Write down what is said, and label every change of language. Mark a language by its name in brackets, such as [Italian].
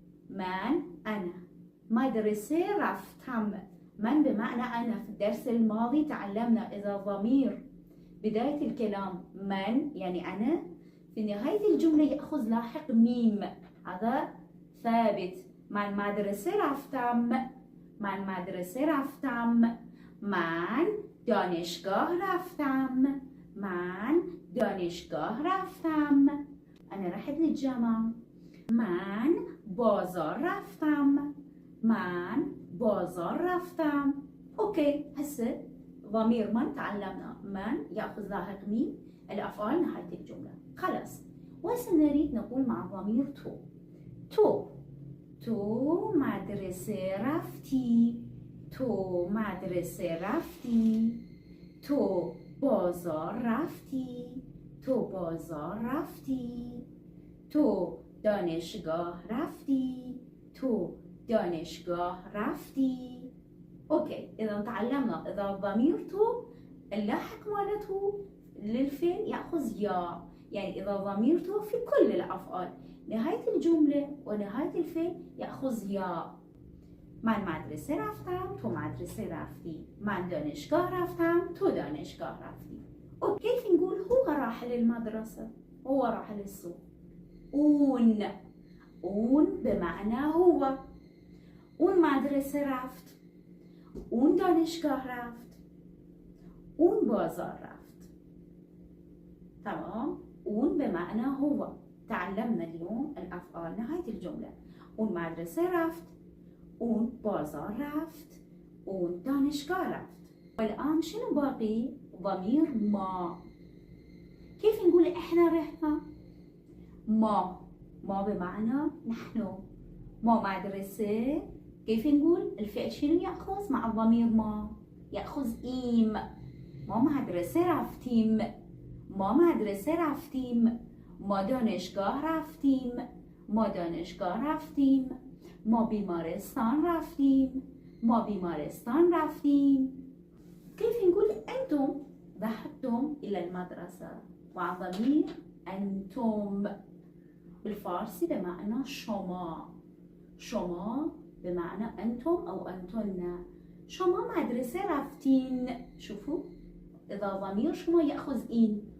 [Persian] من [Arabic] أنا، [Persian] مدرسة رفتم. [Arabic] من بمعنى أنا. في الدرس الماضي تعلمنا إذا ضمير بداية الكلام من يعني أنا، في نهاية الجملة يأخذ لاحق ميم، هذا ثابت. [Persian] من مدرسة رفتم، من مدرسة رفتم، من دانشگاه رفتم، من دانشگاه رفتم. [Arabic] أنا رحت للجامعة. [Persian] من بازار رفتم، من بازار رفتم. [Arabic] أوكي، هسه ضمير من تعلمنا من يأخذ لاحق ميم، الأفعال نهاية الجملة. خلاص، وهسه نريد نقول مع ضمير [Persian] تو مدرسة رفتي، تو مدرسة رفتی، تو بازار رفتی، تو بازار رفتی، تو دانشگاه رفتی، تو دانشگاه رفتی. [Arabic] اوكي، اذا تعلمنا اذا ضمير تو اللاحق مالته للفعل ياخذ يا، يعني اذا ضمير تو في كل الافعال نهاية الجملة ونهاية الفعل ياخذ يا. [Persian] من مدرسه رفتم، تو مدرسه رفتی. من دانشگاه رفتم، تو دانشگاه رفتی. [Arabic] وكيف نقول هو راح للمدرسة، هو راح للسوق. اون بمعنى هو. [Persian] اون مدرسه رفت، اون دانشگاه رفت، اون بازار رفت. [Arabic] تمام؟ اون بمعنى هو. تعلمنا اليوم الأفعال نهاية الجملة. [Persian] اون مدرسه رفت، اون بازار رفت، اون دانشگاه رفت. [Arabic] والآن شنو باقي؟ ضمير ما. كيف نقول احنا رحنا؟ ما بمعنى نحن. ما مدرسة، كيف نقول؟ الفعل شنو يأخذ مع الضمير ما؟ يأخذ إيم. [Persian] ما مدرسة رفتيم، ما مدرسة رفتيم، ما دانشگاه رفتیم، ما دانشگاه رفتیم، ما بیمارستان رفتیم، ما بیمارستان رفتیم. [Arabic] كيف نقول أنتم ذهبتم إلى المدرسة؟ مع ضمير أنتم. بالفارسي بمعنى شما. شما بمعنى أنتم أو أنتن. [Persian] شما مدرسة رفتين. [Arabic] شوفوا إذا ضمير شما يأخذ إين.